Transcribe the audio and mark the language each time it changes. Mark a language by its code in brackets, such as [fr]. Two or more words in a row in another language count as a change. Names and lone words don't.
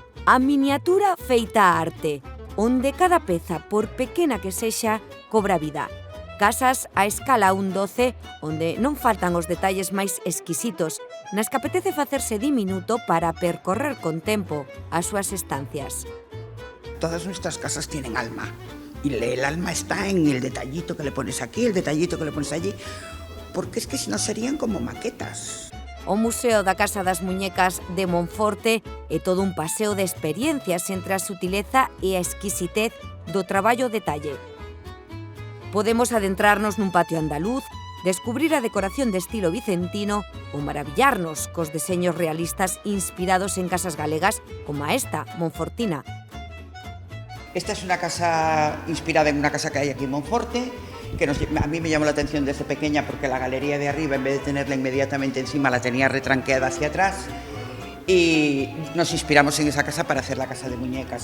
[gl] A miniatura feita a arte, onde cada peza, por pequena que sexa, cobra vida. Casas a escala 1:12, onde non faltan os detalles máis exquisitos, nas que apetece facerse diminuto para percorrer con tempo as súas estancias. [es] Todas nuestras casas tienen alma, y el alma está en el detallito que le pones aquí, el detallito que le pones allí, porque es que si no serían como maquetas. [gl] O Museo da Casa das Muñecas de Monforte é todo un paseo de experiencias entre a sutileza e a exquisitez do traballo detalle. Podemos adentrarnos nun patio andaluz, descubrir a decoración de estilo vicentino ou maravillarnos cos deseños realistas inspirados en casas galegas como a esta, monfortina. [es] Esta es una casa inspirada en una casa que hay aquí en Monforte, que a mí me llamó la atención desde pequeña porque la galería de arriba, en vez de tenerla inmediatamente encima, la tenía retranqueada hacia atrás, y nos inspiramos en esa casa para hacer la casa de muñecas.